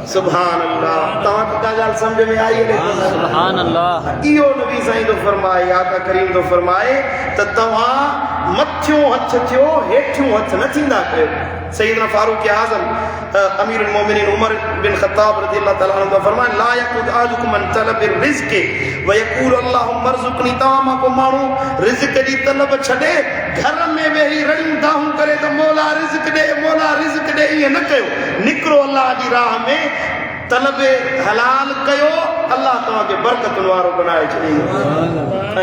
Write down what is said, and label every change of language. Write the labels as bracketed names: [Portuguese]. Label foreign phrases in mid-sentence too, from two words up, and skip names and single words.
[Arabic] سبحان الله, [Sindhi] तव्हांखे का ॻाल्हि सम्झ में आई? [Arabic] سبحان الله. [Sindhi] इहो नबी साईं तो फरमाए, आका करीम तो फरमाए त तव्हां मथियों हथ थियो, हेठियों हथ न थींदा कयो। सैयदना फारूक आज़म अमीरुल मोमिनीन उमर बिन ख़त्ताब [Arabic] رضي الله تعالى عنه [Sindhi] फरमाए [Arabic] لا يقعد أحدكم عن طلب الرزق ويقول اللهم ارزقني. [Sindhi] तव्हां मां को माण्हू रिज़्क़ जी तलब छॾे घर में वेही रड़ियूं दाहूं करे त मौला रिज़्क़ ॾे, मौला रिज़्क़ ॾे, ईअं न कयो। निकिरो अल्लाह जी राह में, तलब हलाल कयो, अल्लाह तव्हांखे बरकत वारो बनाए छॾींदो।